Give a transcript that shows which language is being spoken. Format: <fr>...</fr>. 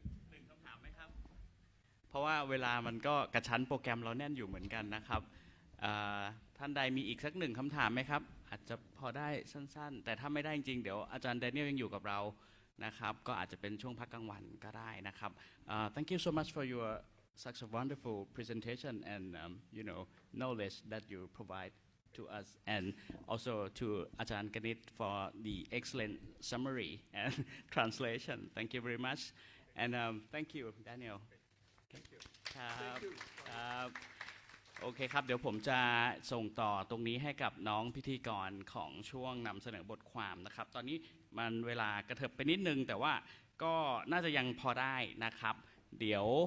<th>หนึ่งคำถามไหมครับเพราะว่าเวลามันก็กระชั้นโปรแกรมเราแน่นอยู่เหมือนกันนะครับท่านใดมีอีกสักหนึ่งคำถามไหมครับอาจจะพอได้สั้นๆแต่ถ้าไม่ได้จริงๆเดี๋ยวอาจารย์แดเนียลยังอยู่กับเรานะครับก็อาจจะเป็นช่วงพักกลางวันก็ได้นะครับ</th> <en>Thank you so much for your such a wonderful presentation and knowledge that you provide to us and also to อาจารย์กนิษฐ์ for the excellent summary and translation. Thank you very much and thank you Daniel. Thank you.</en> <th>ครับโอเคครับเดี๋ยวผมจะส่งต่อตรงนี้ให้กับน้องพิธีกรของช่วงนำเสนอบทความนะครับตอนนี้มันเวลากระเถิบไปนิดนึงแต่ว่าก็น่าจะยังพอได้นะครับเดี๋ยว</th>